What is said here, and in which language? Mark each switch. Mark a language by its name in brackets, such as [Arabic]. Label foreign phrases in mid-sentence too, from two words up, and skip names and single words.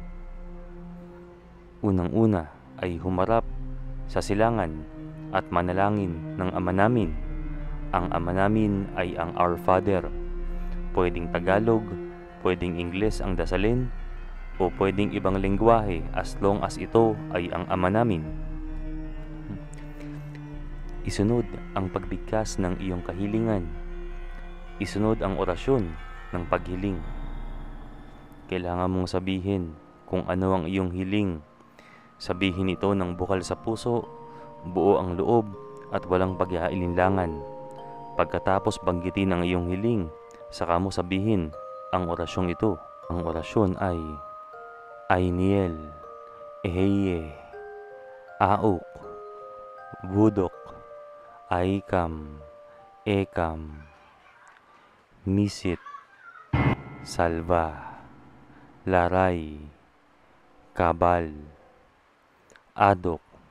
[Filipino] Unang-una ay humarap sa silangan at manalangin ng Ama namin. Ang Ama namin ay ang [English] Our Father. [Filipino] Pwedeng Tagalog, pwedeng Ingles ang dasalin, o pwedeng ibang lengguwahe [English] as long as [Filipino] ito ay ang Ama namin. Isunod ang pagbigkas ng iyong kahilingan. Isunod ang orasyon ng paghiling. Kailangan mong sabihin kung ano ang iyong hiling. Sabihin ito ng bukal sa puso, buo ang loob at walang pag-iailinlangan. Pagkatapos banggitin ang iyong hiling, saka mo sabihin ang orasyong ito. Ang orasyon ay Ainiel, Eheye, Auk, Budok, Aikam, Ekam, Misit, Salva, Laray, Kabal, Adok,